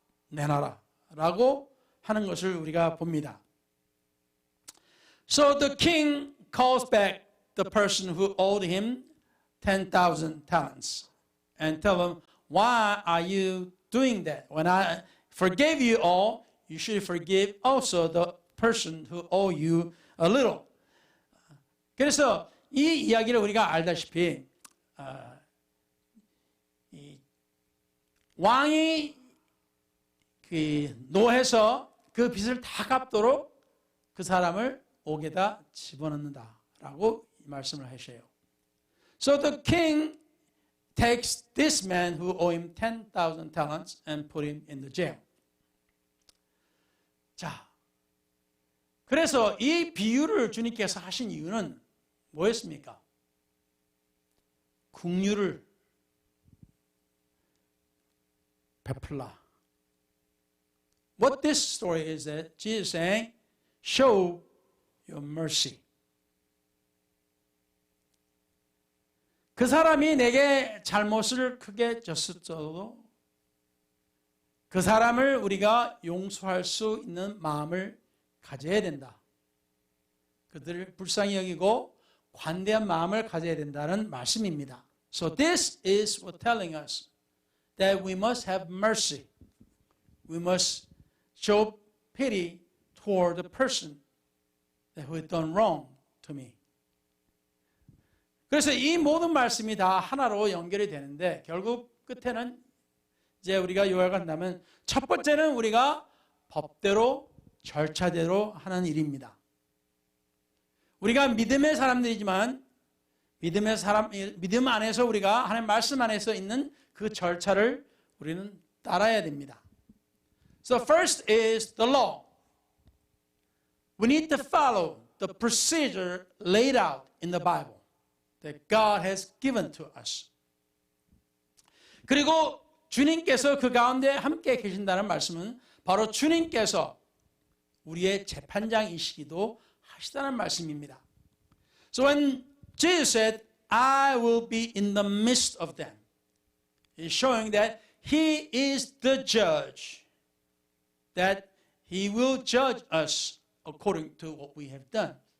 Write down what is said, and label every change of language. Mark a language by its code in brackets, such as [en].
[ko] 내놔라 라고 하는 것을 우리가 봅니다. [en] So the king calls back the person who owed him 10,000 talents and tell him, why are you doing that? When I forgave you all, you should forgive also the person who owe you a little. [ko] 그래서 이 이야기를 우리가 알다시피 왕이 노해서 그 빚을 다 갚도록 그 사람을 옥에다 집어넣는다라고 말씀을 하셔요. [en] So the king takes this man who owe him 10,000 talents and put him in the jail. [ko] 자, 그래서 이 비유를 주님께서 하신 이유는 뭐였습니까? 긍휼을 베풀라. [en] What this story is that Jesus is saying, show your mercy. [ko] 그 사람이 내게 잘못을 크게 졌어도 그 사람을 우리가 용서할 수 있는 마음을 가져야 된다. 그들을 불쌍히 여기고 관대한 마음을 가져야 된다는 말씀입니다. [en] So this is what telling us that we must have mercy. We must show pity toward the person who has done wrong to me. [ko] 그래서 이 모든 말씀이 다 하나로 연결이 되는데 결국 끝에는 이제 우리가 요약한다면 첫 번째는 우리가 법대로 절차대로 하는 일입니다. 우리가 믿음의 사람들이지만 믿음 안에서 우리가 하나님 말씀 안에서 있는 그 절차를 우리는 따라야 됩니다. [en] So first is the law. We need to follow the procedure laid out in the Bible that God has given to us. [ko] 그리고 주님께서 그 가운데 함께 계신다는 말씀은 바로 주님께서 우리의 재판장이시기도 하시다는 말씀입니다. [en] So when Jesus said, I will be in the midst of them, he's showing that he is the judge, that he will judge us according to what we have done.